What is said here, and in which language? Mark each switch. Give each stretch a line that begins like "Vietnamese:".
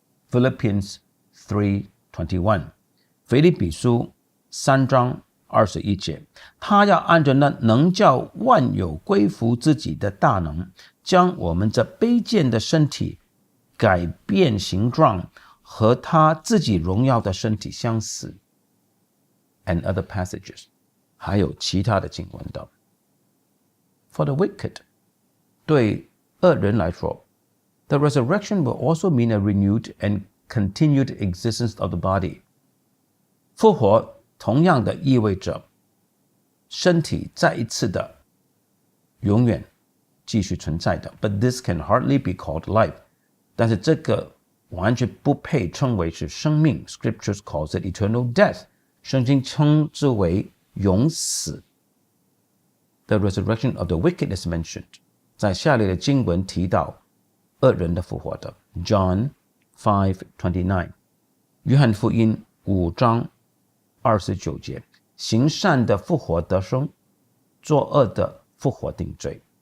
English: Philippians 3:21，
Chinese: 腓立比书3章21节，他要按着那能叫万有归服自己的大能，将我们这卑贱的身体改变形状，和他自己荣耀的身体相似。
English: And other passages，
Chinese: 还有其他的经文的。
English: For the wicked，
Chinese: 对恶人来说，
English: the resurrection will also mean a renewed and continued existence of the body。
Chinese: 复活同样的意味着身体再一次的永远继续存在的。
English: But this can hardly be called life，
Chinese: 但是这个完全不配称为是生命。
English: Scriptures calls it eternal death，
Chinese: 圣经称之为永死。
English: The resurrection of the wicked is mentioned，
Chinese: 在下列的经文提到恶人的复活的。
English: John 5:29，
Chinese: 约翰福音5章29节，行善的复活得生，作恶的复活定罪。